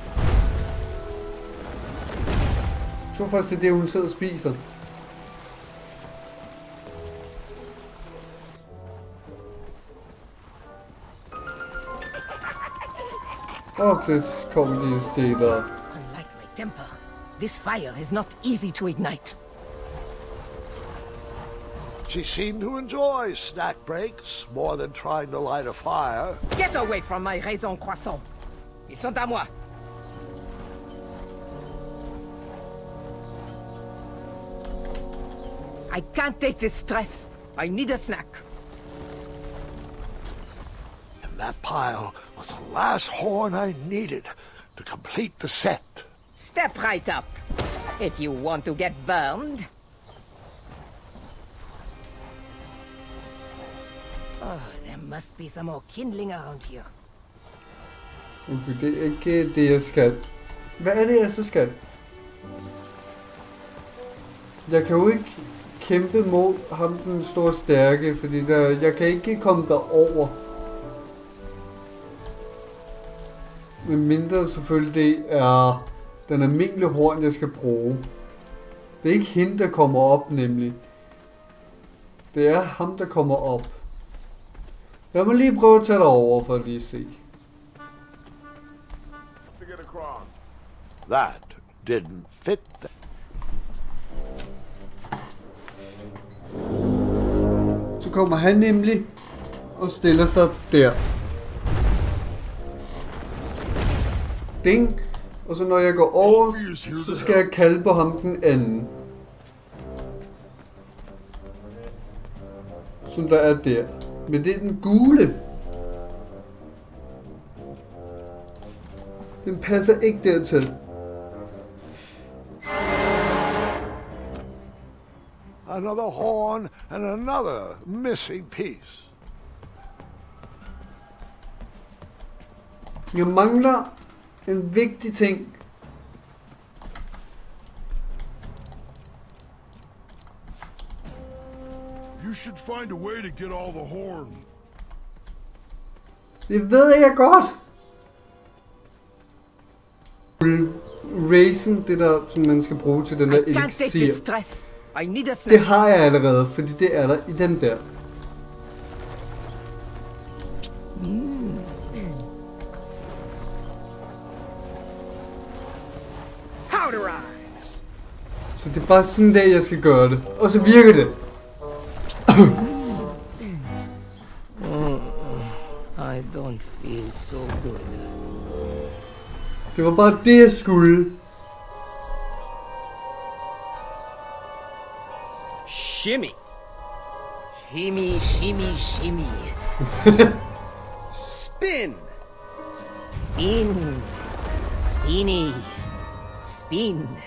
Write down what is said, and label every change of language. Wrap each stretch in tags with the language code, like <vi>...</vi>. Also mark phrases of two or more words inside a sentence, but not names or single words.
<da>Jeg tror først, det er det, hun sidder og spiser. Det kommer de steder.</da> <en>Unlike my temper, this fire is not easy to ignite. She seemed to enjoy snack breaks more than trying to light a fire. Get away from my raisins croissants.</en> <fr>Ils sont à moi.</fr> <en>I can't take this stress. I need a snack. And that pile was the last horn I needed to complete the set. Step right up, if you want to get burned. Oh, there must be some more kindling around here.</en> <da>Okay, det er ikke det, jeg skal. Hvad er det, jeg så skal? Jeg kan jo ikke kæmpe mod ham, den store stærke, fordi jeg kan ikke komme derover. Men mindre selvfølgelig det er den almindelige horn, jeg skal bruge. Det er ikke hende, der kommer op, nemlig. Det er ham, der kommer op. Lad mig lige prøve at tage det over for at lige se.</da> <en>That didn't fit.</en> <da>Så kommer han nemlig og stiller sig der. Ding. Og så når jeg går over, så skal jeg kalde på ham den anden. Som der er der. Men det er den gule. Den passer ikke dertil.</da> <en>Another horn and another missing piece.</en> <da>Jeg mangler en vigtig ting.</da> <en>You should find a way to get all the horn.</en> <da>Det ved jeg godt. Raisin, det der, som man skal bruge til den der elixir. Det har jeg allerede, fordi det er der i den der. Så det er bare sådan der, jeg skal gøre det. Og så virker det.</da> <en>I don't feel so good.</en> <da>Det var bare det, jeg skulle.</da> <en>Shimmy. Shimmy, shimmy, shimmy. Spin. Spin. Spinny. Spin.</en>